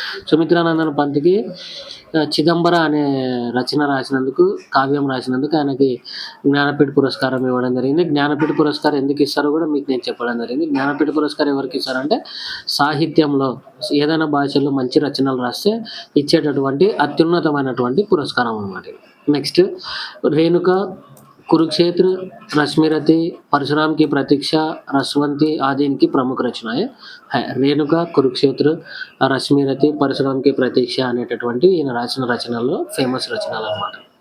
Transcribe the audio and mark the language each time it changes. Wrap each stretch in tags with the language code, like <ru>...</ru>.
<te>సుమిత్రానందన్ పంత్‌కి చిదంబర అనే రచన రాసినందుకు, కావ్యం రాసినందుకు ఆయనకి జ్ఞానపీఠ పురస్కారం ఇవ్వడం జరిగింది. జ్ఞానపీఠ పురస్కారం ఎందుకు ఇస్తారో కూడా మీకు నేను చెప్పడం జరిగింది. జ్ఞానపీఠ పురస్కారం ఎవరికి ఇస్తారంటే సాహిత్యంలో ఏదైనా భాషలో మంచి రచనలు రాస్తే ఇచ్చేటటువంటి అత్యున్నతమైనటువంటి పురస్కారం అన్నమాట.</te> <hi>నెక్స్ట్ రేణుక, कुरुक्षेत्र, रश्मिरथी, परशुराम की प्रतीक्षा, रसवंती आदि इनकी प्रमुख रचनाएं है.</hi> <te>రేణుక, కురుక్షేత్ర, రశ్మిరథి, పరశురాం కి ప్రతీక్ష అనేటటువంటి ఈయన రాసిన రచనల్లో ఫేమస్ రచనలు అన్నమాట.</te>